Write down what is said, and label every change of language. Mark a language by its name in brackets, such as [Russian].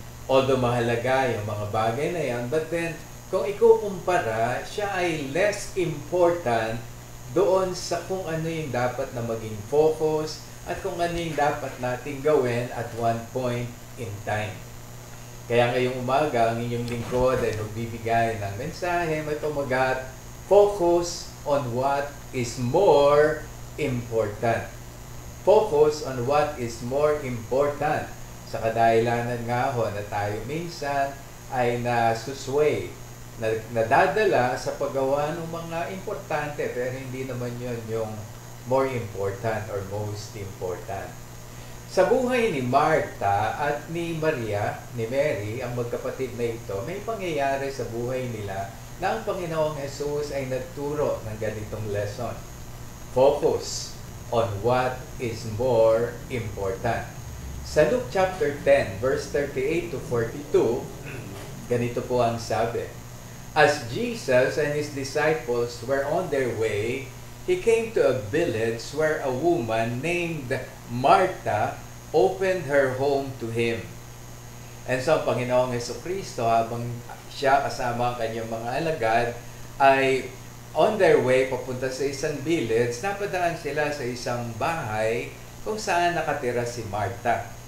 [English] Although [Filipino] mahalaga yung mga bagay na yan, [English] but then, [Filipino] kung ikukumpara, siya ay [English] less important [Filipino] doon sa kung ano yung dapat na maging focus at kung ano yung dapat nating gawin [English] at one point in time. [Filipino] Kaya ngayong umaga, ang inyong lingkod ay magbibigay ng mensahe, may tumagat, [English] focus on what is more important. Focus on what is more important. [Filipino] Sa kadahilanan nga ho na tayo minsan ay nasusway, nadadala sa paggawa ng mga importante, pero hindi naman yun yung [English] more important or most important. [Filipino] Sa buhay ni Martha at ni Maria, ni Mary, ang magkapatid na ito, may pangyayari sa buhay nila na ang Panginoong Jesus ay nagturo ng ganitong lesson. [English] Focus on what is more important. [Filipino] Sa Luke chapter 10, verse 38 to 42, ganito po ang sabi. [English] As Jesus and his disciples were on their way, he came to a village where a woman named Martha opened her home to him. [Filipino] And so, ang Panginoong Jesucristo, habang siya kasama ang kanyang mga alagad, ay [English] on their way [Filipino] papunta sa isang village, napadaan sila sa isang bahay kung saan nakatira si Martha.